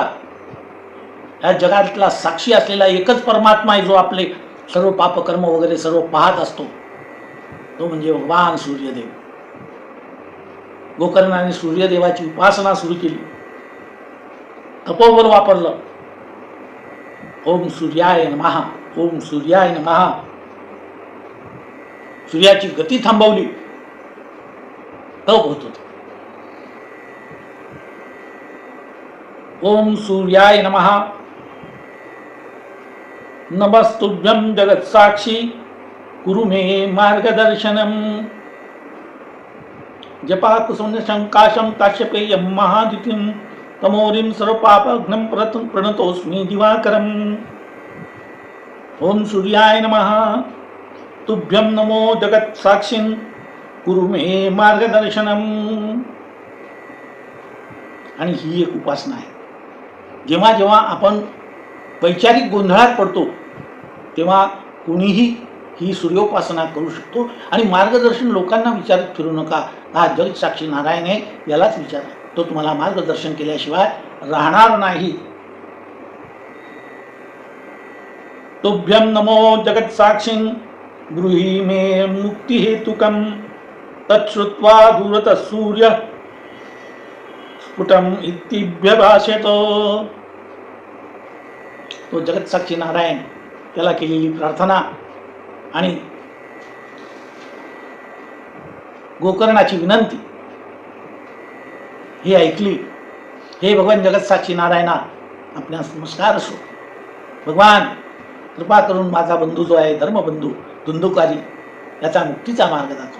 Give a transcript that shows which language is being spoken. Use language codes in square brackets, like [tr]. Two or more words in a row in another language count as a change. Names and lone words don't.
[mr] या जगातला साक्षी असलेला एकच परमात्मा आहे जो आपले सर्व पापकर्म वगैरे सर्व पाहत असतो, तो म्हणजे भगवान सूर्यदेव. गोकर्णाने सूर्यदेवाची उपासना सुरू केली, तपोबल वापरलं. [sa] ओम सूर्याय नमः, ओम सूर्याय नमः. [mr] सूर्याची गती थांबवली, तप होत होत. [sa] ओम सूर्याय नमः. नमस्तुभ्यं जगत्साक्षी कुरु मे मार्गदर्शनम. जपा कुसुम शंकाशं काश्यपेयं महादितिं तमोरिं सर्वपापघ्नं प्रणतोऽस्मि दिवाकरम्. ओम सूर्याय नमः. तुभ्यं नमो जगत्साक्षिं कुरु मे मार्गदर्शनम. [mr] आणि ही एक उपासना आहे. जेव्हा जेव्हा आपण वैचारिक गोंधळात पडतो तेव्हा कुणीही ही सूर्योपासना करू शकतो. आणि मार्गदर्शन लोकांना विचारत फिरू नका, हा जगत्साक्षी नारायण आहे, यालाच विचारा, तो तुम्हाला मार्गदर्शन केल्याशिवाय राहणार नाही. [sa] तुभ्यं नमो जगत्साक्षिं ब्रूहि मे मुक्तिहेतुकं. तच्छ्रुत्वा दूरतः सूर्य स्फुटम इत्यभ्यभाषेत. [mr] तो जगत्साक्षी नारायण, त्याला केलेली प्रार्थना आणि गोकर्णाची विनंती ही ऐकली. हे भगवान जगत्साक्षी नारायणा, आपल्यास नमस्कार असो. भगवान, कृपा करून माझा बंधू जो आहे, धर्मबंधू धुंदुकारी, याचा मुक्तीचा मार्ग दाखव.